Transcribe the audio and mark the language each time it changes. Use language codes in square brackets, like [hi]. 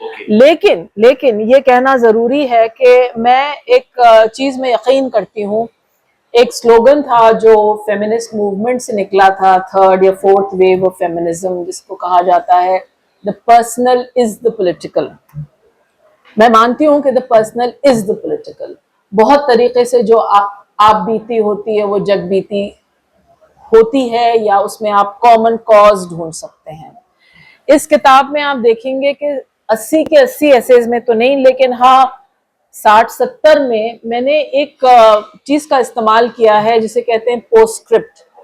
[ur] لیکن یہ کہنا ضروری ہے کہ میں ایک چیز میں یقین کرتی ہوں, ایک سلوگن تھا جو فیمنسٹ موومنٹ سے نکلا تھا, 3rd یا 4th ویو آف فیمنزم, جس کو کہا جاتا ہے [en] the personal is the political. [ur] میں مانتی ہوں کہ [en] the personal is the political. [ur] بہت طریقے سے جو آپ بیتی ہوتی ہے وہ جگ بیتی ہوتی ہے, یا اس میں آپ کامن کاز ڈھونڈ سکتے ہیں. اس کتاب میں آپ دیکھیں گے کہ 80 کے 80 ایسیز میں تو نہیں, لیکن ہاں 60-70 میں نے ایک چیز کا استعمال کیا ہے جسے کہتے ہیں پوسٹ-سکرپٹ.